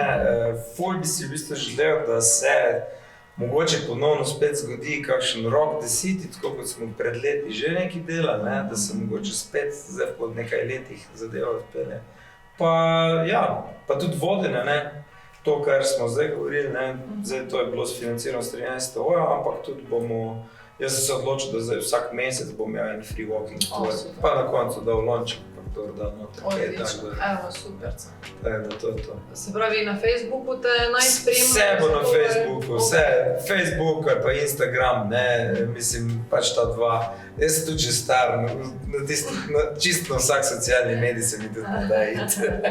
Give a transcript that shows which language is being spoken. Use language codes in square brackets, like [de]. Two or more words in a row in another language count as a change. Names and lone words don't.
[sl] Ful bi si v bistvu želel, da se mogoče ponovno spet zgodi kakšen Rock the City, tako kot smo pred leti že nekaj delali, ne, da se mogoče spet zdaj po nekaj letih zadeva odpelje. Pa ja, pa tudi vodenje, ne. to, kar smo zdaj govorili, ne, zdaj to je bilo sfinancirano s 13. ampak tudi bomo, jaz sem se odločil, da zdaj vsak mesec bom imel en [en] free walking tour, [sl] pa na koncu dal lonček, pa kdo da noter. Odlično, evo, super. Tako da to. Se pravi, na Facebooku te naj spremljajo? Vse bo na Facebooku, vse, Facebook ali pa Instagram, ne, mislim, pač ta dva. Jaz sem tudi že star, čisto na vsak socialni medij se mi tudi ne da iti.